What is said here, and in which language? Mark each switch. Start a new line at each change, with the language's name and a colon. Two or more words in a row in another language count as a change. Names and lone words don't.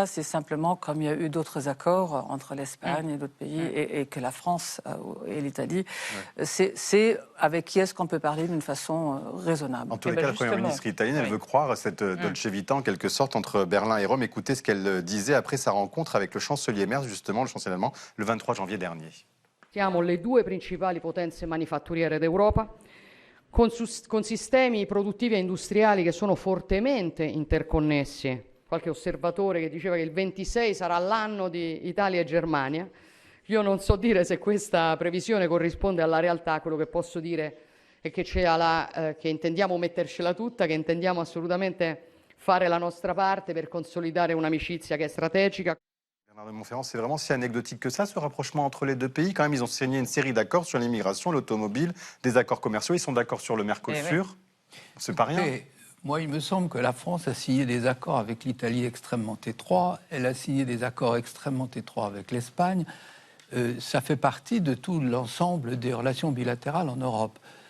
French: C'est simplement comme il y a eu d'autres accords entre l'Espagne et d'autres pays et que la France et l'Italie, c'est avec qui est-ce qu'on peut parler d'une façon raisonnable. En tous les cas, la Première ministre italienne, elle veut croire à cette
Italian: Dolce Vita
French: en quelque sorte entre Berlin et Rome. Écoutez ce qu'elle disait après sa rencontre avec le chancelier Merz, justement, le chancelier allemand, le 23 janvier dernier.
Italian: Siamo le 2 principali potenze manifatturiere d'Europa, con sistemi produttivi e industriali che sono fortemente interconnessi. Qualche osservatore che diceva che il 26 sarà l'anno di Italia e Germania. Io non so dire se questa previsione corrisponde alla realtà. Quello che posso dire è che che intendiamo mettercela tutta, che intendiamo assolutamente fare la nostra parte per consolidare un'amicizia che è strategica.
French: Bernard de Montferrand, c'est vraiment si anecdotique que ça, ce rapprochement entre les 2 pays. Quand même, ils ont signé une série d'accords sur l'immigration, l'automobile, des accords commerciaux. Ils sont d'accord sur le Mercosur. C'est pas rien. Moi, il me semble que la France a signé des accords avec l'Italie extrêmement étroits. Elle a signé des accords extrêmement étroits avec l'Espagne. Ça fait partie de tout l'ensemble des relations bilatérales en Europe.